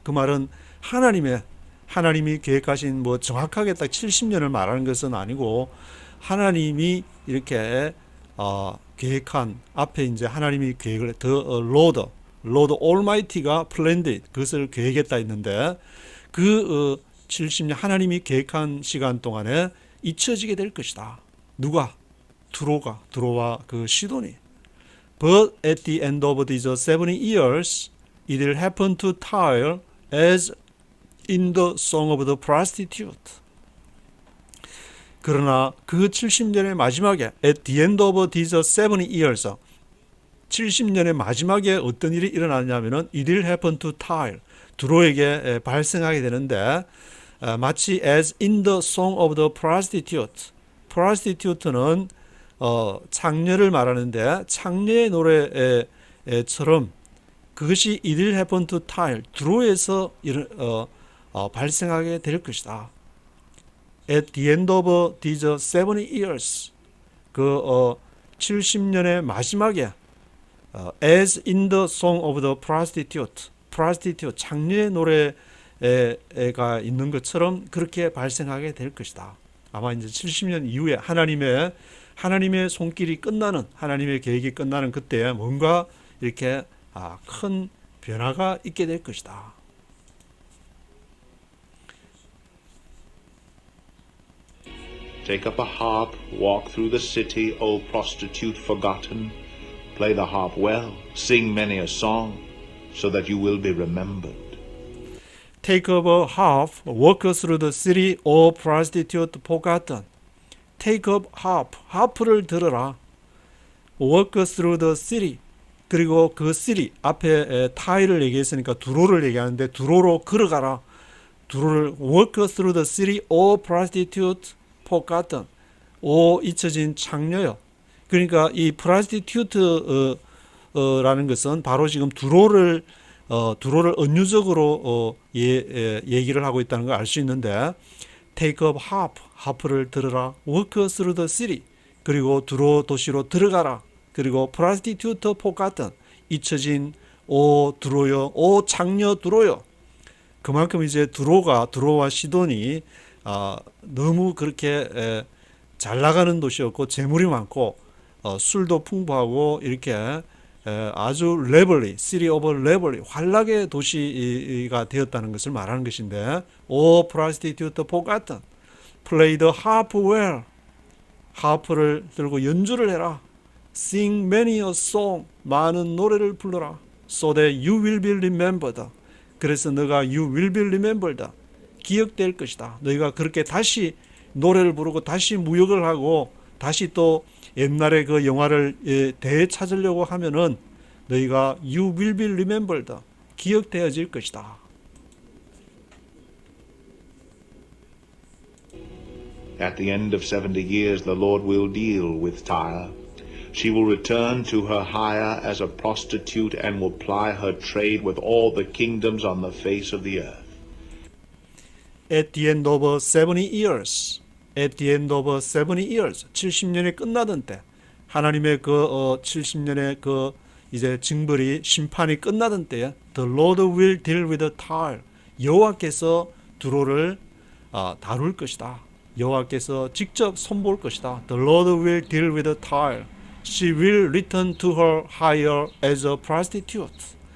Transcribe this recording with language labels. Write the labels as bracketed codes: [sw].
[ko] 그 말은 하나님이 계획하신 뭐 정확하게 딱 70년을 말하는 것은 아니고 하나님이 이렇게 계획한 앞에 이제 하나님이 계획을 Lord Almighty가 [en] planned it, [ko] 그것을 계획했다 했는데 그 70년 하나님이 계획한 시간 동안에 잊혀지게 될 것이다. 누가? 두로와 그 시돈이. [en] But at the end of these 70 years, it will happen to Tyre as in the song of the prostitute. [ko] 그러나 그 70년의 마지막에 [en] at the end of these 70 years, [ko] 70년의 마지막에 어떤 일이 일어나냐면은 [en] it will happen to Tyre, [ko] 두로에게 발생하게 되는데 마치 [en] as in the song of the prostitute. [ko] prostitute는 창녀를 말하는데 창녀의 노래처럼 그것이 [en] it will happen to Tyre, [ko] 두로에서 발생하게 될 것이다. [en] At the end of these 70 years, [ko] 그 70년의 마지막에 [en] as in the song of the prostitute, [ko] 창녀의 노래가 있는 것처럼 그렇게 발생하게 될 것이다. 아마 이제 70년 이후에 하나님의 손길이 끝나는, 하나님의 계획이 끝나는 그때 뭔가 이렇게 큰 변화가 있게 될 것이다. [en] Take up a harp, walk through the city, O prostitute forgotten. Play the harp well, sing many a song, so that you will be remembered. Take up a harp, walk through the city, O prostitute forgotten. Take up harp, [ko] 하프를 들어라. [en] Walk through the city. [ko] 그리고 그 city 앞에 타일을 얘기했으니까 두로를 얘기하는데 두로로 걸어가라. 두로를 [en] walk through the city, O prostitute forgotten. [ko] 오 잊혀진 창녀여. 그러니까 이 prostitute라는 것은 바로 지금 두로를 은유적으로 얘기를 하고 있다는 걸 알 수 있는데 [en] take up harp, [ko] 하프를 들으라. [en] walk through the city, [ko] 그리고 두로 도시로 들어가라. 그리고 [en] prostitute forgotten, [ko] 잊혀진 오 두로여, 오 창녀 두로여. 그만큼 이제 두로와 시돈이 너무 그렇게 잘 나가는 도시였고 재물이 많고 술도 풍부하고 이렇게 아주 레벌리, city of 레벌리, 환락의 도시가 되었다는 것을 말하는 것인데 [en] O prostitute forgotten, play the harp well, [ko] 하프를 들고 연주를 해라. [en] Sing many a song, [ko] 많은 노래를 불러라. [en] So that you will be remembered, [ko] 그래서 너가 [en] you will be remembered, [ko] 기억될 것이다. 너희가 그렇게 다시 노래를 부르고 다시 무역을 하고 다시 또 옛날에 그 영화를 되찾으려고 하면은 너희가 [en] you will be remembered, [ko] 기억되어질 것이다. [en] At the end of 70 years, the Lord will deal with Tyre. She will return to her hire as a prostitute and will ply her trade with all the kingdoms on the face of the earth. At the end of 70 years, [ko] at the end of 70 years, 70년이 끝나던 때, 하나님의 그 70년의 그 이제 징벌이 심판이 끝나던 때에 [en] the Lord will deal with Tyre, [ko] 여호와께서 두로를 다룰 것이다. 여호와께서 직접 손볼 것이다. [en] The Lord will deal with Tyre. She will return to her hire as a prostitute.